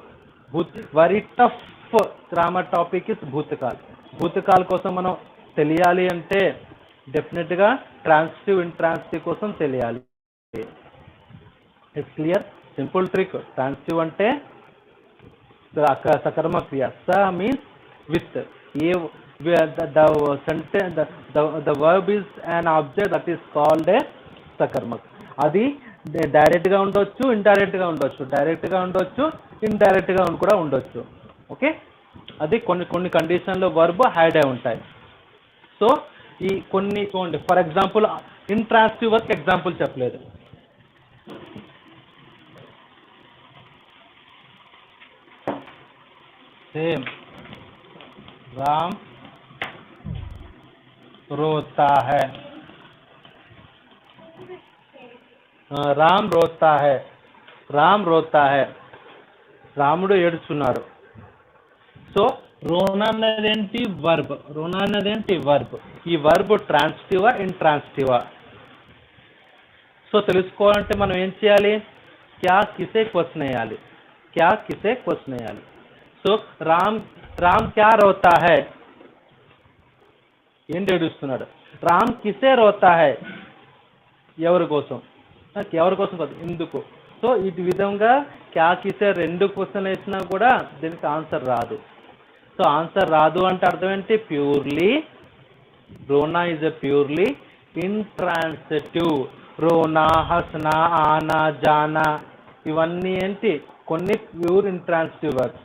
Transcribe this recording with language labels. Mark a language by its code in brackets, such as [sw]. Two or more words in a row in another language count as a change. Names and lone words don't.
[en] very tough grammar topic is భూతకాల్. [te] భూతకాల్ కోసం మనం తెలియాలి అంటే డెఫినెట్గా [en] transitive intransitive [te] కోసం తెలియాలి. [en] it's clear, simple trick. [te] ట్రాన్సిటివ్ అంటే సకర్మ క్రియ. [en] sa means with. the verb is an object that is called a సకర్మక్. [te] అది డైరెక్ట్ గా ఉండొచ్చు, ఇండైరెక్ట్ గా ఉండొచ్చు, డైరెక్ట్ గా ఉండొచ్చు, ఇండైరెక్ట్ గా కూడా ఉండొచ్చు. ఓకే, అది కొన్ని కండిషన్లో వర్బ్ హైడ్ అయి ఉంటాయి. సో ఈ కొన్ని చూడండి, [en] for example intransitive work example [te] చెప్పలేదు. [hi] సేమ్ राम रोता है. राम रोता है. राम रोता है. [te] రాముడు ఏడుచున్నాడు. సో రోనా అనేదేంటి? వర్బ్. రోనా అనేదేంటి? వర్బ్. ఈ [en] verb transitiva intransitiva? [te] సో తెలుసుకోవాలంటే మనం ఏం చేయాలి? [hi] क्या किसे [te] క్వశ్చన్ వేయాలి. [hi] क्या किसे [te] క్వశ్చన్ వేయాలి. [hi] సో राम क्या रोता है? [te] ఏంటి ఏడుస్తున్నాడు? [hi] राम किसे रोता है? [te] ఎవరి కోసం? ఎవరి కోసం కాదు, ఎందుకు. సో ఈ విధంగా [hi] क्या किसे [te] రెండు క్వశ్చన్ వేసినా కూడా దీనికి ఆన్సర్ రాదు. సో ఆన్సర్ రాదు అంటే అర్థం ఏంటి? [en] purely rona is a purely intransitive. [hi] रोना, हँसना, आना, जाना [te] ఇవన్నీ ఏంటి? కొన్ని [en] pure intransitive verbs.